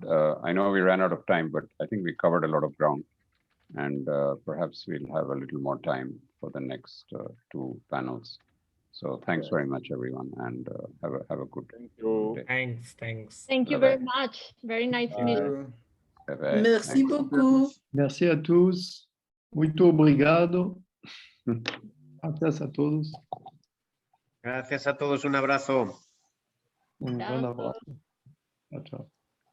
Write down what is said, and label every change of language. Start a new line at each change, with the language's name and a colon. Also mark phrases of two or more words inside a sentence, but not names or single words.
English: I know we ran out of time, but I think we covered a lot of ground. And perhaps we'll have a little more time for the next two panels. So thanks very much, everyone, and have a good day. Thanks. Thank you very much. Very nice meeting.
French: Merci beaucoup. Merci a tous.
Portuguese: Muito obrigado.
Spanish: Gracias a todos. Gracias a todos. Un abrazo. Un gran abrazo. Chao, chao.